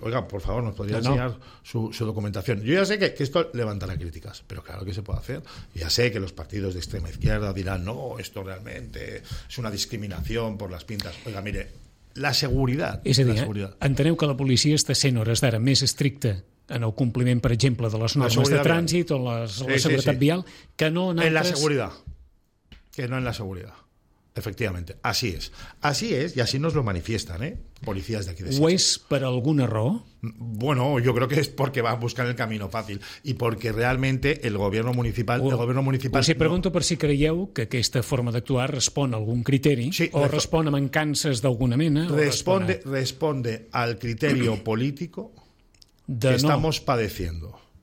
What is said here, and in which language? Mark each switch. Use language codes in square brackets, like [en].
[es] Oiga, por favor, nos podría enseñar su documentación. Yo ya sé que esto levantará críticas, pero claro que se puede hacer. Ya sé que los partidos de extrema izquierda dirán, no, esto realmente es una discriminación por las pintas. Oiga, mire, la seguridad. [ca] És a dir, enteneu que la policia està sent hores d'ara més estricta en el compliment, per exemple, de les normes de trànsit o la seguretat vial, que no en altres... [es] En la seguridad. Efectivamente, así es. Así es, y así nos lo manifiestan, policías de aquí de Sitges. ¿O es para algún error? Bueno, yo creo que es porque va a buscar el camino fácil y porque realmente el gobierno municipal... [ca] O si pregunto no... per si creieu que aquesta forma d'actuar respon a algun criteri respon a mancances d'alguna mena... [es] Responde al criterio político que estamos padeciendo.